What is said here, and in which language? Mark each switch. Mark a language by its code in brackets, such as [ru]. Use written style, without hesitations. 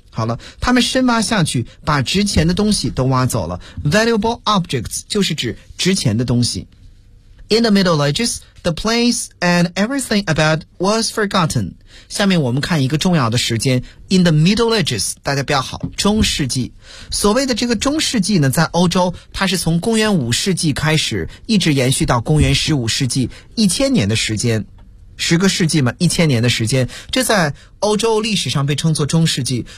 [zh] 好了，他们深挖下去，把值钱的东西都挖走了。 [en] Valuable objects [zh] 就是指值钱的东西。 [en] In the Middle Ages, the place and everything about was forgotten. [zh] 下面我们看一个重要的时间。 [en] In the Middle Ages, [zh] 大家不要好，中世纪。所谓的这个中世纪呢，在欧洲，它是从公元五世纪开始，一直延续到公元十五世纪，一千年的时间。十个世纪嘛，一千年的时间，这在欧洲历史上被称作中世纪。